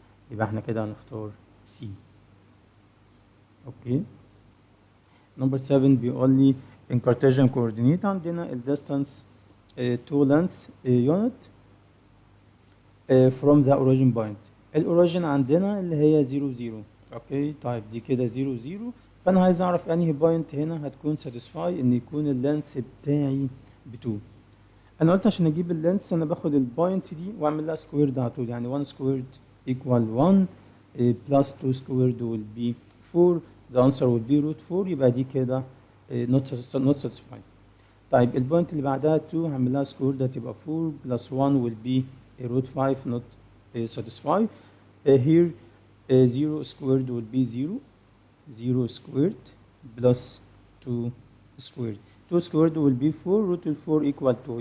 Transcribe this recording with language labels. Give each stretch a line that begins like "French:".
Arabic: يبقى احنا كده هنختار C. اوكي.
English: Number 7
Arabic: بيقول لي
English: in Cartesian coordinate عندنا ال distance to length unit from the origin point.
Arabic: الاوريجين عندنا اللي هي 0 0. اوكي. طيب دي كده 0 0. فانا عايز اعرف انهي بوينت هنا هتكون ساتيسفاي ان يكون اللينث بتاعي ب 2. انا قلت عشان اجيب اللينث انا باخد البوينت دي واعمل لها سكويرد على طول.
English: يعني 1 squared equal 1 plus 2 squared will be 4. the answer will be root 4.
Arabic: يبقى دي كده
English: not satisfied.
Arabic: طيب البوينت اللي بعدها 2 هعمل لها سكوير، ده تبقى 4 بلس 1
English: will be root 5 not satisfied. Here 0 squared will be 0. 0 squared plus 2 squared. 2 squared will be 4 root ال 4 equal 2.